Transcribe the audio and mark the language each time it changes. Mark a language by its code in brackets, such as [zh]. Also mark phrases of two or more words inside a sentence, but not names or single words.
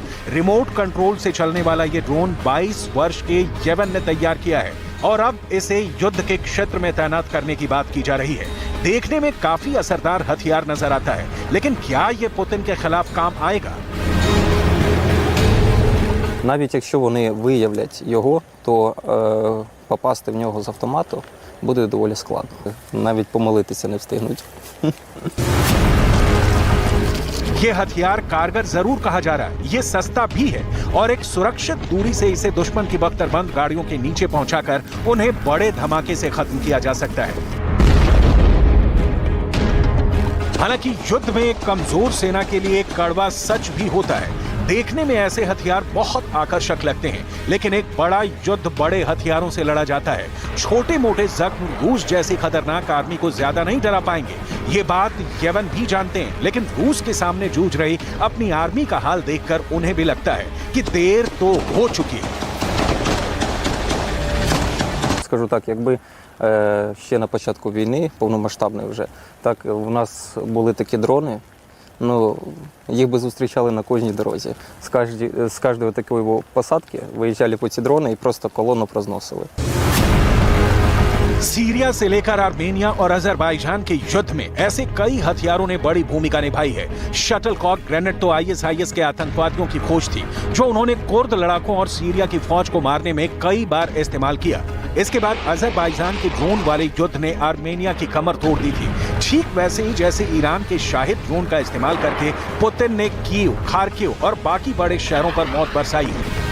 [hi] रिमोट कंट्रोल से चलने वाला ये ड्रोन 22 वर्ष के येवन ने तैयार किया है और अब इसे युद्ध के क्षेत्र में तैनात करने की बात की जा रही है। देखने में काफी असरदार हथियार नजर आता है, लेकिन क्या यह पुतिन के खिलाफ काम आएगा? [uk] Навіть якщо вони виявлять його, то попасти в нього з автомату буде доволі складно. Навіть помилитися не встигнуть. [hi] ये हथियार कारगर जरूर कहा जा रहा है, ये सस्ता भी है और एक सुरक्षित दूरी से इसे दुश्मन की बख्तरबंद गाड़ियों के नीचे पहुंचाकर उन्हें बड़े धमाके से खत्म किया जा सकता है। हालांकि युद्ध में एक कमजोर सेना के लिए एक कड़वा सच भी होता है। देखने में ऐसे हथियार बहुत आकर्षक लगते हैं, लेकिन एक बड़ा युद्ध बड़े हथियारों से लड़ा जाता है। छोटे मोटे जख्म रूस जैसी खतरनाक आर्मी को ज्यादा नहीं डरा पाएंगे, ये बात यमन भी जानते हैं। लेकिन रूस के सामने जूझ रही अपनी आर्मी का हाल देखकर उन्हें भी लगता है कि देर तो हो चुकी है। [uk] Скажу так, якби ще на початку війни, повномасштабної вже, так у нас були такі дрони, ну, їх би зустрічали на кожній дорозі. З кожної такої посадки виїжджали по ці дрони і просто колону прозносили. [hi] सीरिया से लेकर आर्मेनिया और अजरबैजान के युद्ध में ऐसे कई हथियारों ने बड़ी भूमिका निभाई है। शटलकॉक ग्रेनेड तो आईएसआईएस के आतंकवादियों की खोज थी, जो उन्होंने कुर्द लड़ाकों और सीरिया की फौज को मारने में कई बार इस्तेमाल किया। इसके बाद अजरबैजान के ड्रोन वाले युद्ध ने आर्मेनिया की कमर तोड़ दी थी, ठीक वैसे ही जैसे ईरान के शाहिद ड्रोन का इस्तेमाल करके पुतिन ने कीव, खार्किव और बाकी बड़े शहरों पर मौत बरसाई है।